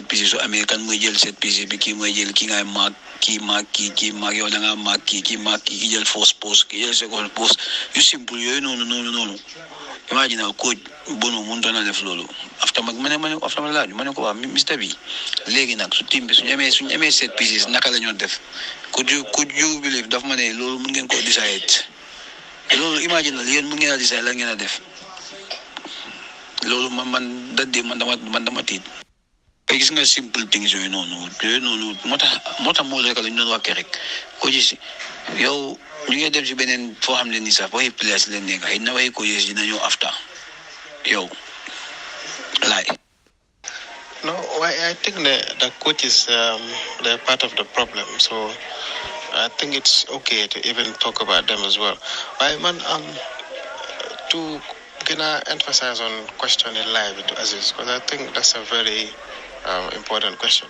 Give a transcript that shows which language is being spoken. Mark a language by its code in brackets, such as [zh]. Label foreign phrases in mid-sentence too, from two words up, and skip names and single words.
[wo] pieces su amee kan mooy jël [en] set pieces [wo] bi kii mooy jël ki ngay maak kii maak yow da ngaa maak kii maak ki jël [en] first post [wo] ki jël [en] second post [wo] yu simple yooyu noonu imagine coach Bono mënutoon na def loolu after ma laaj ma ne ko waa Mr bi léegi nag su team bi suñu amee [en] set pieces [wo] naka la ñoo def [en] could you believe [wo] daf ma ne loolu mun ngeen ko decide loolu imagine la yéen mun ngeen a decide la ngeen a def loolu man dama tiit ay gis nga [en] simple things [wo] yooyu noonu moo tax moo rek la ñu doon waxee rek ko gis yow ñu ngi dem si beneen foo xam ne nii sax waxi place leen nekk xëy na waxi ko yées dina ñëw after yow laay. [en] No, I think the coaches they're part of the problem. So I think it's okay to even talk about them as well. But man, to gonna emphasize on questioning live to Aziz because I think that's a very important question.